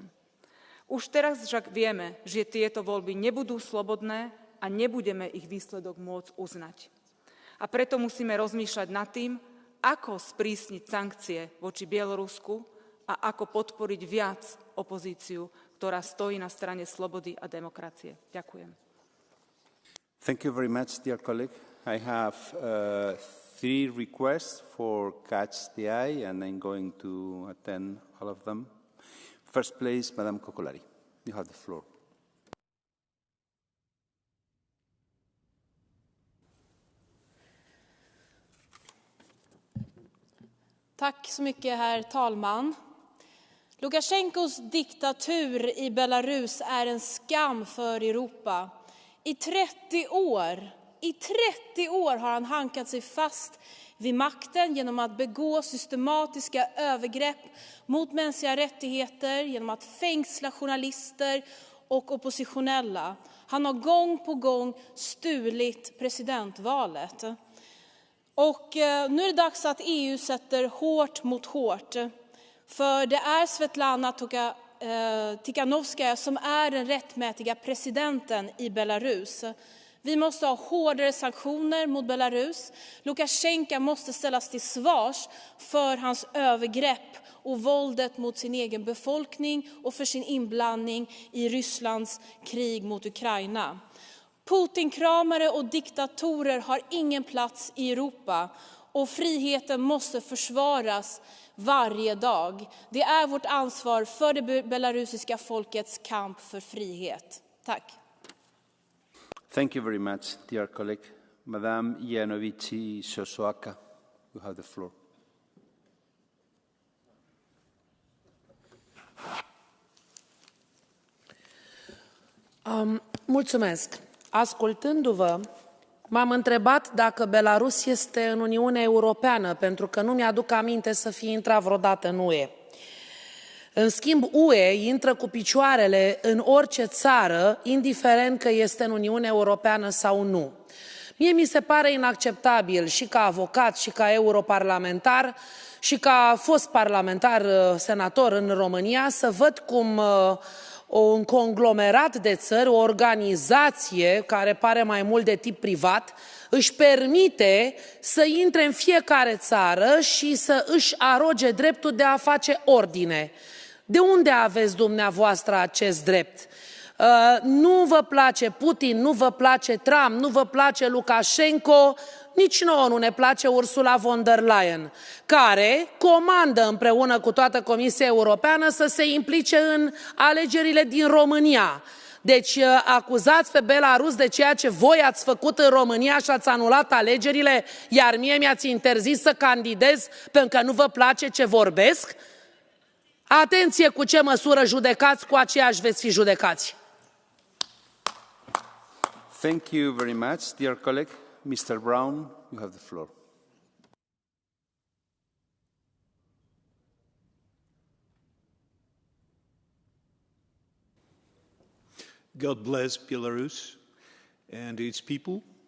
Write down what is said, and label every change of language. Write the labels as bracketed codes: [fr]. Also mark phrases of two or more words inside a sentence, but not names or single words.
[sk] Už teraz však vieme, že tieto voľby nebudú slobodné a nebudeme ich výsledok môcť uznať. A preto musíme rozmýšľať nad tým, ako sprísniť sankcie voči Bielorusku a ako podporiť viac opozíciu, ktorá stojí na strane slobody a demokracie. Ďakujem. [en] Thank you very much, dear colleague. I have 3 requests for Catch the Eye, and I'm going to attend all of them. First place, Madame Kokolari. You have the floor. [sv] Tack så mycket, herr talman. Lukasjenkos diktatur i Belarus är en skam för Europa. I 30 år har han hankat sig fast vid makten genom att begå systematiska övergrepp mot mänskliga rättigheter, genom att fängsla journalister och oppositionella. Han har gång på gång stulit presidentvalet. Och nu är det dags att EU sätter hårt mot hårt. För det är Svetlana Tikhanovskaja som är den rättmätiga presidenten i Belarus. Vi måste ha hårdare sanktioner mot Belarus. Lukasjenko måste ställas till svars för hans övergrepp och våldet mot sin egen befolkning och för sin inblandning i Rysslands krig mot Ukraina. Putinkramare och diktatorer har ingen plats i Europa och friheten måste försvaras varje dag. Det är vårt ansvar för det belarusiska folkets kamp för frihet. Tack. [en] Thank you very much, dear colleague. Madame Janovici Sosoaka, you have the floor. [ro] Mulțumesc. Ascultându-vă, m-am întrebat dacă Belarus este în Uniunea Europeană, pentru că nu mi-aduc aminte să fi intrat vreodată în UE. În schimb, UE intră cu picioarele în orice țară, indiferent că este în Uniunea Europeană sau nu. Mie mi se pare inacceptabil și ca avocat și ca europarlamentar și ca fost parlamentar senator în România să văd cum un conglomerat de țări, o organizație care pare mai mult de tip privat, își permite să intre în fiecare țară și să își aroge dreptul de a face ordine. De unde aveți dumneavoastră acest drept? Nu vă place Putin, nu vă place Trump, nu vă place Lukashenko, nici nouă nu ne place Ursula von der Leyen, care comandă împreună cu toată Comisia Europeană să se implice în alegerile din România. Deci acuzați pe Belarus de ceea ce voi ați făcut în România și ați anulat alegerile, iar mie mi-ați interzis să candidez pentru că nu vă place ce vorbesc? Atenție cu ce măsură judecați, cu aceeași veți fi judecați. [en] Thank you very much, dear colleague. Mr. Brown, you have the floor. God bless Belarus and its people.